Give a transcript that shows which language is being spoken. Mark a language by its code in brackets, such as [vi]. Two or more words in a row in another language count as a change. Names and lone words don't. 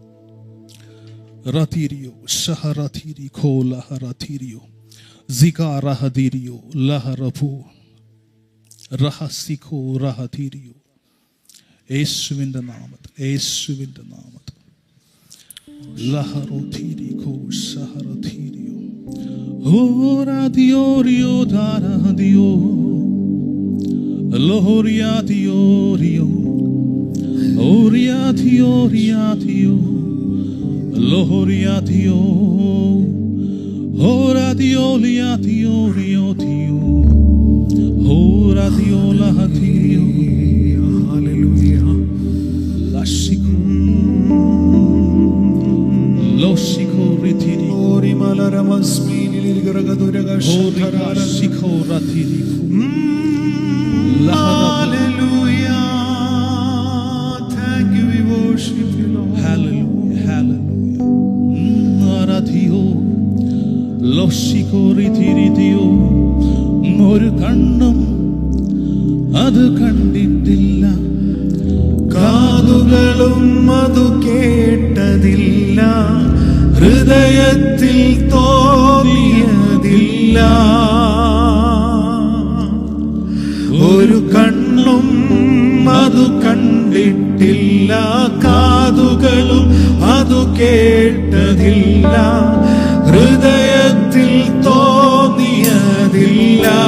[ml] റതീരിയോ ശഹറതീരി ഖോലഹറതീരിയോ സികാറഹദീരിയോ ലഹറഫു റഹസിഖോ റഹതീരിയോ. യേശുവിൻ്റെ നാമത്തിൽ, യേശുവിൻ്റെ നാമത്തിൽ. ലഹറതീരി ഖോ ശഹറതീരിയോ. Ora Dio, Rio, Dara Dio, Loria Dio, Rio, Oria Dio, Ria Dio, Loria Dio, Ora Dio, Lia Dio, Rio Dio, Ora Dio, La Dio, Hallelujah, Lashiko, Loshiko Ritiri, Ori Malaramasmi. [en] Hallelujah. Thank you, we worship you, Lord. Hallelujah. Hallelujah. Narathiyo loshikoritiriyo. [ml] ഒരു കണ്ണും അത് കണ്ടിട്ടില്ല, കാതുകളും അത് കേട്ടതില്ല, ഹൃദയത്തിൽ തോന്നിയതില്ല. ഒരു കണ്ണും അത് കണ്ടിട്ടില്ല, കാതുകളും അത് കേട്ടതില്ല, ഹൃദയത്തിൽ തോന്നിയതില്ല.